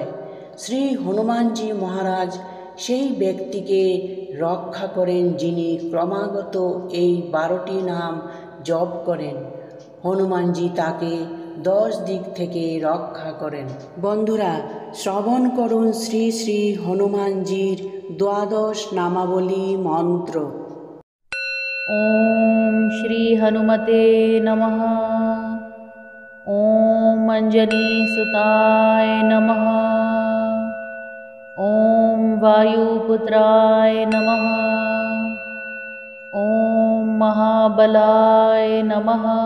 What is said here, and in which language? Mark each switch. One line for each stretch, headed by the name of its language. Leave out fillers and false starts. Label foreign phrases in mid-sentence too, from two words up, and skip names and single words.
Bangla: শ্রী হনুমানজি মহারাজ সেই ব্যক্তিকে রক্ষা করেন যিনি ক্রমাগত এই 12টি নাম জপ করেন। হনুমানজি তাকে 10 দিক থেকে রক্ষা করেন। বন্ধুরা, শ্রবণ করুন শ্রী শ্রী হনুমানজির দ্বাদশ নামাবলী মন্ত্র।
Sanskrit: ओम श्री हनुमते नमः। ओम अंजनी सुताय नमः। ओम वायुपुत्राय नमः। ओम महाबलाय नमः।